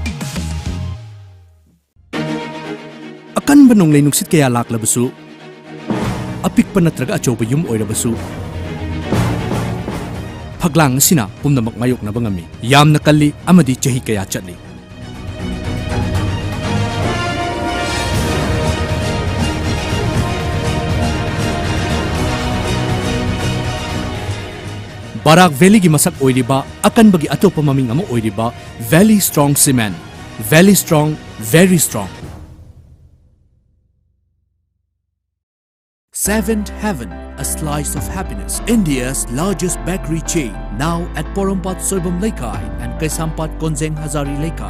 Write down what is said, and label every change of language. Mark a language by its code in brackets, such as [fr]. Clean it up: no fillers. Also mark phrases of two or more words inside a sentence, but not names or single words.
[mni] Akanba nonglay nungsit kaya laklabasu apikpa natraga achawba yum oirabasu phaglang asina pumnamak mayok na bangami yamna kalli amadi chahi kaya chatli. Barak Valley gi masak oiriba akan bagi atopa maming amo oiriba Valley Strong Cement. [en] Valley Strong, very strong. Seventh Heaven, a slice of happiness. India's largest bakery chain, now at Porompat Soibam Laikai and Kaisampat Konzeng Hazari Laikai.